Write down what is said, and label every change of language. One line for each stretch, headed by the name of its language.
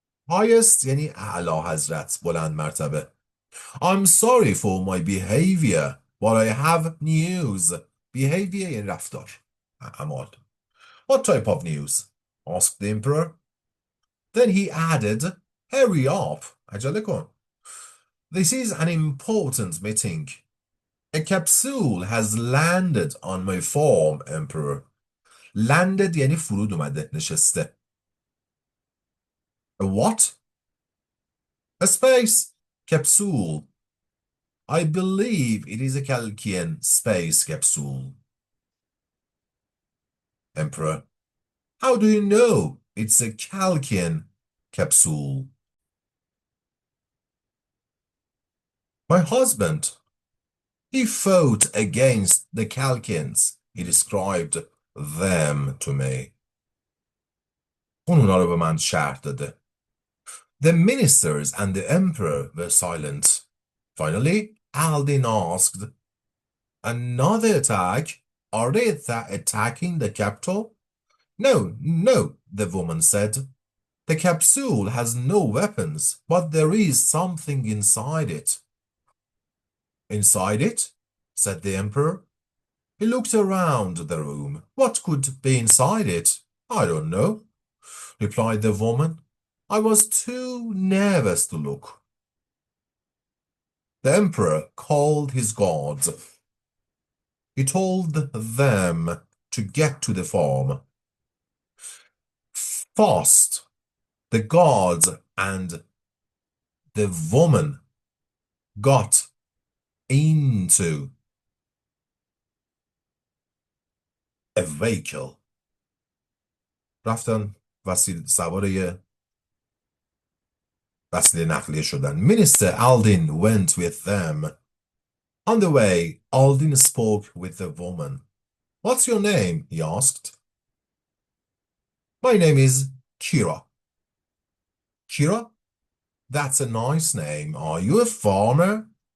Persian: Highest یعنی اعلی حضرت، بلند مرتبه.
English: I'm sorry for my behavior, but I have news.
Persian: Behavior یعنی رفتار، اعمال.
English: What type of news? Asked the emperor. Then he added, hurry up.
Persian: عجله کن.
English: This is an important meeting. A capsule has landed on my farm, emperor.
Persian: Landed یعنی فرود اومده، نشسته.
English: A what? A space capsule. I believe it is a Chalkian space capsule. Emperor, how do you know it's a Chalkian capsule? My husband, he fought against the Chalkians. He described them to me.
Persian: اون اونا رو به من شرح داده.
English: The ministers and the emperor were silent. Finally, Aldin asked, another attack? Are they attacking the capital? No, the woman said. The capsule has no weapons, but there is something inside it. Inside it? Said the emperor. He looked around the room. What could be inside it? I don't know, replied the woman. I was too nervous to look. The emperor called his guards. He told them to get to the farm. Fast, the guards and the woman got into a vehicle.
Persian: رفتن سوار یه وسیله نقلیه شدن.
English: Minister Aldin went with them. On the way, Aldin spoke with the woman. What's your name? He asked. My name is Kira. Kira? That's a nice name. Are you a farmer?